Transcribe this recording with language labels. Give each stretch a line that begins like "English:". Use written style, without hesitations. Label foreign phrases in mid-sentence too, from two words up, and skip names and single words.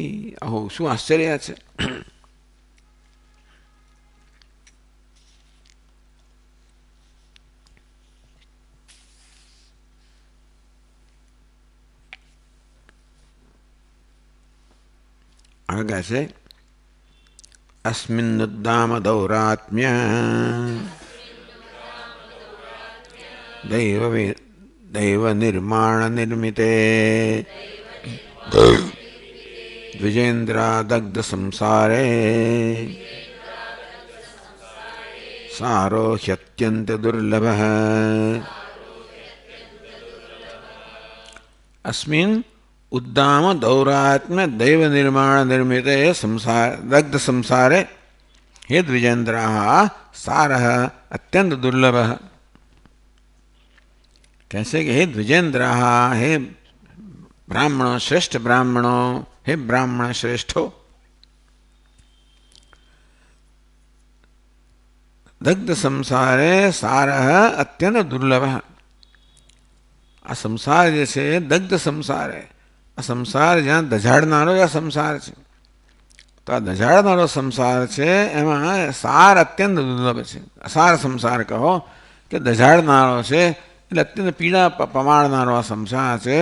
Gujarati: અહો શું આશ્ચર્ય છે. આગળ છે
Sanskrit: अस्मिन्नुद्दाम दौरात्म्य દૈવ નિર્માણ નિર્મિતે દ્વિજેન્દ્રાદગ્ધ સંસારે સારો હ્યત્યંત દુર્લભ. અસ્મિન ઉદ્દામ દૌરાત્મ્ય દૈવ નિર્માણ નિર્મિતે સંસાર દગ્ધ સંસારે હે દ્વિજેન્દ્રા સાર અત્યંત દુર્લભ.
Hindi: कैसे कि हे द्विजेन्द्रा, हे ब्राह्मणों, श्रेष्ठ ब्राह्मणों, हे ब्राह्मण श्रेष्ठो,
Sanskrit: दग्ध संसारे सार
Gujarati: અત્યંત દુર્લભ. આ સંસાર જે છે દગ્ધ સંસાર, આ સંસાર જ્યાં દજાડનારો આ સંસાર છે, તો આ દજાડનારો સંસાર છે એમાં સાર અત્યંત દુર્લભ છે. અસાર સંસાર કહો કે દજાડનારો છે એટલે અત્યંત પીડા પમાડનારો આ સંસાર છે.